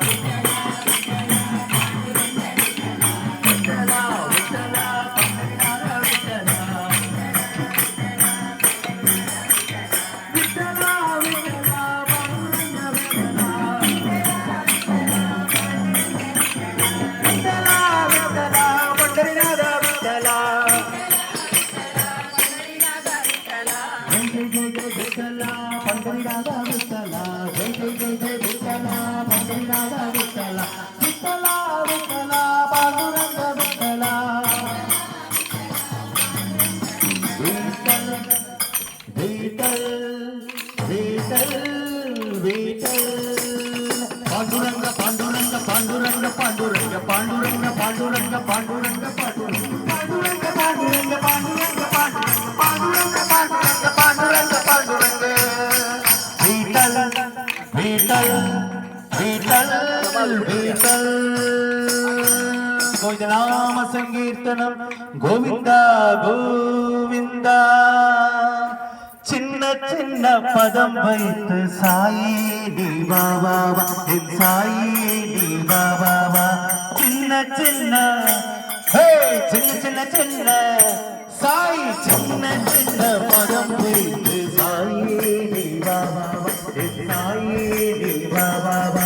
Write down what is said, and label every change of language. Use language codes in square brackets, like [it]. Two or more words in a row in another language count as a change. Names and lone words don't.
[mr] विठ्ठला विठ्ठला पंढरीनाथ विठ्ठला विठ्ठला विठ्ठला पांडुरंग विठ्ठला विठ्ठला विठ्ठला पंढरीनाथ विठ्ठला जय जय जय जय विठ्ठला पंढरीनाथ विठ्ठला जय जय जय जय विठ्ठला पंढरीनाथ विठ्ठला विठ्ठला विठ्ठला पांडुरंग विठ्ठला विठ्ठल विठ्ठल विठ्ठल विठ्ठल पांडुरंग पांडुरंग पांडुरंग पांडुरंग पांडुरंग पांडुरंग पांडुरंग पांडुरंग पांडुरंग पांडुरंग पांडुरंग पांडुरंग पांडुरंग पांडुरंग पांडुरंग विठ्ठल विठ्ठल विठ्ठल विठ्ठल गोविंद नाम संकीर्तनम गोविंद गोविंद [ta] சின்ன சின்ன பதம் வைத்து சாயி நீ வா வா வா என் சாயி நீ வா வா வா சின்ன சின்ன ஹே சின்ன சின்ன சின்ன சாயி சின்ன சின்ன பதம் வைத்து சாயி நீ வா வா வா என் சாயி நீ வா வா வா